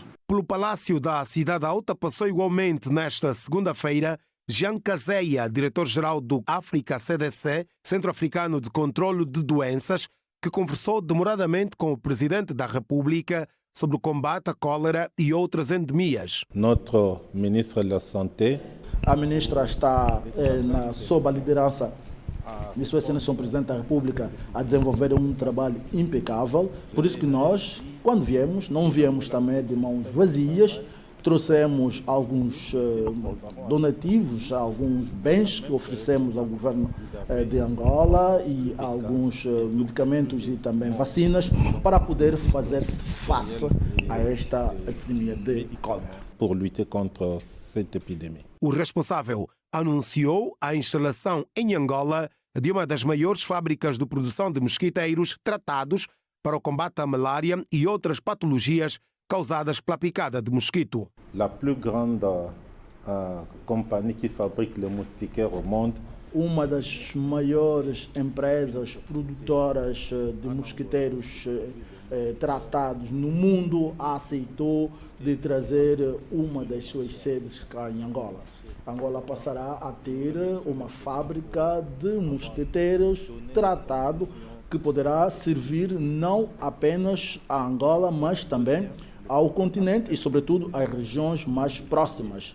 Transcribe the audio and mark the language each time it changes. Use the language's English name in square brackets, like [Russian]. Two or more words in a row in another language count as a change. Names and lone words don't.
[Portuguese] Pelo Palácio da Cidade Alta passou igualmente nesta segunda-feira Jean Kaseya, diretor-geral do África CDC, Centro Africano de Controlo de Doenças, que conversou demoradamente com o presidente da República sobre o combate à cólera e outras endemias. [French] Notre ministre da Santé. [Portuguese] A ministra está sob a liderança de Sua Excelência o Presidente da República a desenvolver um trabalho impecável. Por isso que nós, quando viemos, não viemos também de mãos vazias. Trouxemos alguns donativos, alguns bens que oferecemos ao governo de Angola e alguns medicamentos e também vacinas para poder fazer-se face a esta epidemia de cólera. [French] Pour lutter contre cette épidémie. [Portuguese] O responsável anunciou a instalação em Angola de uma das maiores fábricas de produção de mosquiteiros tratados para o combate à malária e outras patologias causadas pela picada de mosquito. [French] La plus grande compagnie qui fabrique les moustiquaires au monde. [Portuguese] Uma das maiores empresas produtoras de mosquiteiros tratados no mundo aceitou de trazer uma das suas sedes cá em Angola. Angola passará a ter uma fábrica de mosquiteiros tratado que poderá servir não apenas a Angola, mas também ao continente e, sobretudo, às regiões mais próximas.